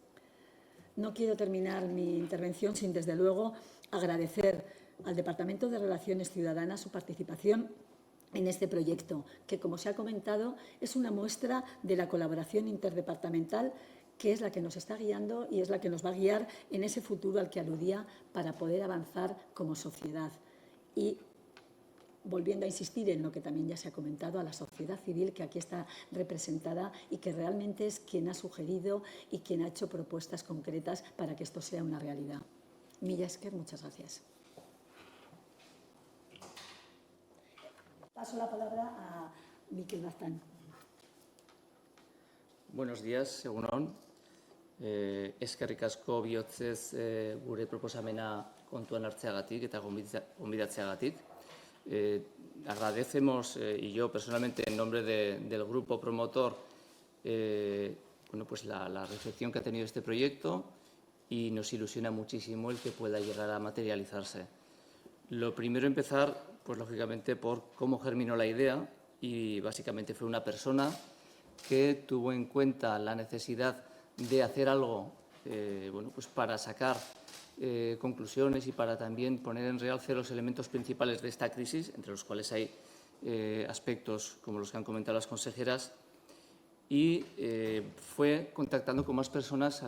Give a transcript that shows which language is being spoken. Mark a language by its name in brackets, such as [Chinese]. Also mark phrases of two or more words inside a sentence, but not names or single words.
[Spanish] No quiero terminar mi intervención sin, desde luego, agradecer al Departamento de Relaciones Ciudadanas su participación en este proyecto, que, como se ha comentado, es una muestra de la colaboración interdepartamental que es la que nos está guiando y es la que nos va a guiar en ese futuro al que aludía para poder avanzar como sociedad. Y volviendo a insistir en lo que también ya se ha comentado, a la sociedad civil que aquí está representada y que realmente es quien ha sugerido y quien ha hecho propuestas concretas para que esto sea una realidad. [Basque] Mila esker, [Spanish] muchas gracias. Paso la palabra a Mikel Baztan. Buenos días, [Basque] egun on. Eskerrik asko bihotzez gure proposamena kontuan hartzeagatik eta gonbidatzeagatik. [Spanish] Agradecemos, y yo personalmente en nombre del grupo promotor, pues la recepción que ha tenido este proyecto y nos ilusiona muchísimo el que pueda llegar a materializarse. Lo primero, empezar, pues lógicamente, por cómo germinó la idea, y básicamente fue una persona que tuvo en cuenta la necesidad de hacer algo pues para sacar conclusiones y para también poner en realce los elementos principales de esta crisis, entre los cuales hay aspectos como los que han comentado las consejeras, y fue contactando con más personas.